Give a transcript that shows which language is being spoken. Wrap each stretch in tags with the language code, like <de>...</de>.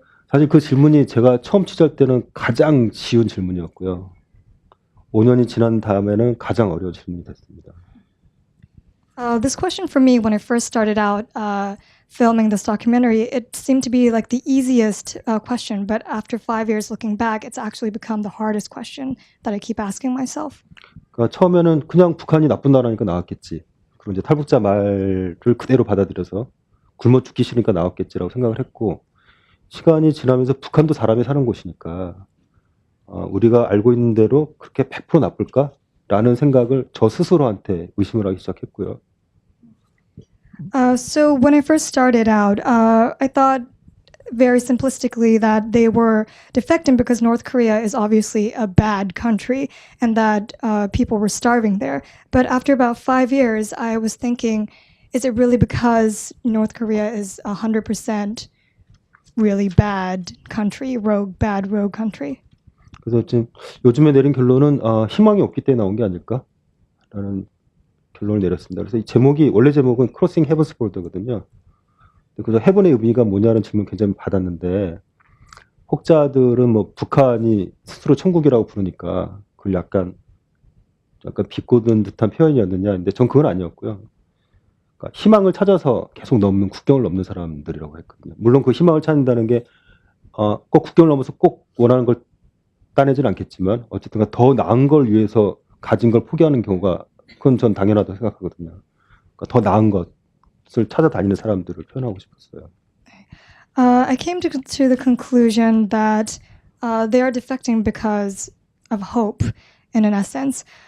<ko>사실 그 질문이 제가 처음 취재할 때는 가장 쉬운 질문이었고요. 5년이 지난 다음에는 가장 어려운 질문이 됐습니다.</ko> <en>This question for me, when I first started out filming this documentary, it seemed to be like the easiest question, but after 5 years looking back, it's actually become the hardest question that I keep asking myself.</en> <ko>그러니까 처음에는 그냥 북한이 나쁜 나라니까 나왔겠지. 그리고 이제 탈북자 말을 그대로 받아들여서 굶어 죽기 싫으니까 나왔겠지라고 생각을 했고, 시간이 지나면서 북한도 사람이 사는 곳이니까 우리가 알고 있는 대로 그렇게 100% 나쁠까라는 생각을 저 스스로한테 의심을 하기 시작했고요.</ko> <en>So when I first started out, I thought very simplistically that they were defecting because North Korea is obviously a bad country and that people were starving there. But after about 5 years, I was thinking, is it really because North Korea is 100% really bad country, bad rogue country?</en> <ko>그래서 지금 요즘에 내린 결론은 희망이 없기 때문에 나온 게 아닐까라는 결론을 내렸습니다. 그래서 이 제목이 원래 제목은 크로싱 헤븐스 볼더거든요. 그래서 헤븐의 의미가 뭐냐는 질문 굉장히 받았는데 혹자들은 뭐 북한이 스스로 천국이라고 부르니까 그걸 약간 비꼬는 듯한 표현이었느냐. 근데 전 그건 아니었고요. 그러니까 희망을 찾아서 계속 국경을 넘는 사람들이라고 했거든요. 물론 그 희망을 찾는다는 게 꼭 국경을 넘어서 꼭 원하는 걸 따내진 않겠지만 어쨌든 더 나은 걸 위해서 가진 걸 포기하는 경우가 그건 전 당연하다고 생각하거든요. 그러니까 더 나은 것을 찾아다니는 사람들을 표현하고 싶었어요.</ko> <en>I came to the conclusion that they are defecting because of hope, in an essence.</en>